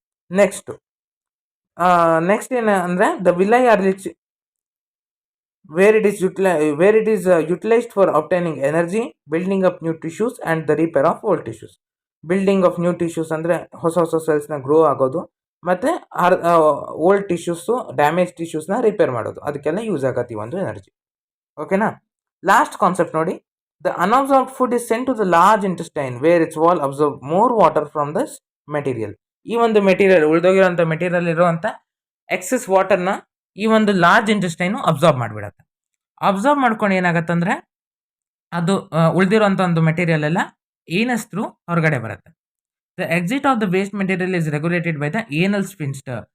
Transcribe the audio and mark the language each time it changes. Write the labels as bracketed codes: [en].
[kn] Next ಏನು ಅಂದರೆ, [en] The villi are rich where it is utilized for obtaining energy, building up new tissues and the repair of old tissues. Building of new tissues [kn] ಅಂದರೆ ಹೊಸ ಹೊಸ ಸೆಲ್ಸ್ನ grow ಆಗೋದು, ಮತ್ತು old tissues damage ಟಿಶ್ಯೂಸ್ನ repair ಮಾಡೋದು, ಅದಕ್ಕೆಲ್ಲ use ಆಗತ್ತೆ ಈ ಒಂದು ಎನರ್ಜಿ. ಓಕೆನಾ. ಲಾಸ್ಟ್ ಕಾನ್ಸೆಪ್ಟ್ ನೋಡಿ. [en] The unabsorbed food is sent to the large intestine where its wall absorbs more water from this material. [kn] ಈ ಒಂದು ಮೆಟೀರಿಯಲ್, ಉಳಿದೋಗಿರೋಂಥ ಮೆಟೀರಿಯಲ್ ಇರುವಂಥ ಎಕ್ಸೆಸ್ ವಾಟರ್ನ ಈ ಒಂದು ಲಾರ್ಜ್ ಇಂಟೆಸ್ಟೈನು ಅಬ್ಸಾರ್ಬ್ ಮಾಡಿಬಿಡತ್ತೆ. ಅಬ್ಸಾರ್ಬ್ ಮಾಡ್ಕೊಂಡು ಏನಾಗತ್ತಂದರೆ ಅದು ಉಳಿದಿರೋಂಥ ಒಂದು ಮೆಟೀರಿಯಲ್ ಎಲ್ಲ ಏನಸ್ ಥ್ರೂ ಹೊರಗಡೆ ಬರುತ್ತೆ. [en] The exit of the waste material is regulated by the anal sphincter.